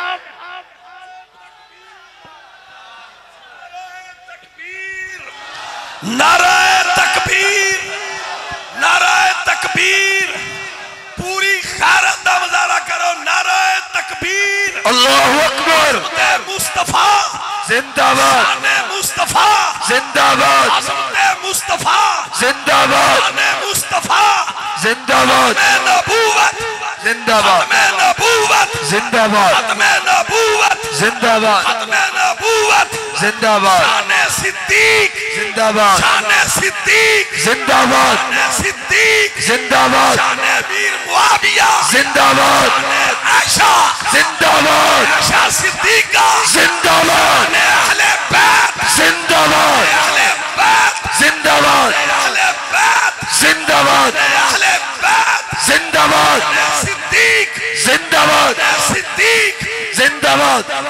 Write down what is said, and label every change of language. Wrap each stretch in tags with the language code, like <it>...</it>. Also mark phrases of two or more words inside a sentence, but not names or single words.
<pa>نعرہ تکبیر، نعرہ تکبیر، پوری خیرت دا مظاہرہ کرو، نعرہ تکبیر،</pa> <ar>اللہ اکبر،</ar> <ur>عظمت مصطفیٰ زندہ باد، شان مصطفیٰ زندہ باد، عظمت مصطفیٰ زندہ باد، شان مصطفیٰ، زندہ باد، ختم نبوت، زندہ باد، ختم نبوت، زندہ باد، ختم نبوت، زندہ باد، ختم نبوت، زندہ باد، شان صدیق، زندہ باد، شان صدیق، زندہ باد، شان صدیق، زندہ باد، شان امیر معاویہ، زندہ باد، شان عائشہ، زندہ باد، عائشہ صدیقہ، زندہ باد، شان اہل بیت، زندہ باد، اہل بیت، زندہ باد، اہل بیت، زندہ باد، اہل بیت، زندہ باد، صدیق، زندہ باد، صدیق، زندہ باد،</ur>